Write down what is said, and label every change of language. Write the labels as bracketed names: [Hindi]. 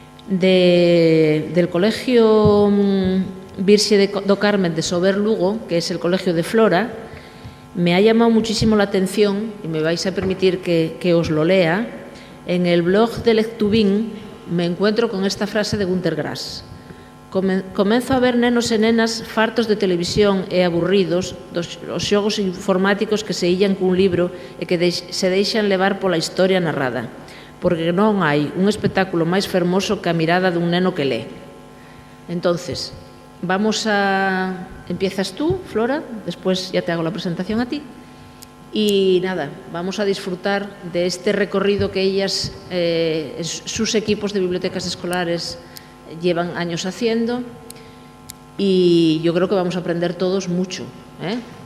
[Spanish] Del Colegio Virxe do Carmen de Sober Lugo, que es el colegio de Flora, me ha llamado muchísimo la atención, y me vais a permitir que os lo lea, en el blog de Lectubín me encuentro con esta frase de Günter Grass. [Galician] Comenzo a ver nenos e nenas fartos de televisión e aburridos dos xogos informáticos que se illan cun libro e que se deixan levar pola historia narrada, porque non hai un espectáculo máis fermoso que a mirada dun neno que lee. [Spanish] Entonces, empiezas tú, Flora, después ya te hago la presentación a ti, y nada, vamos a disfrutar de este recorrido que ellas, sus equipos de bibliotecas escolares llevan años haciendo, y yo creo que vamos a aprender todos mucho, ¿eh?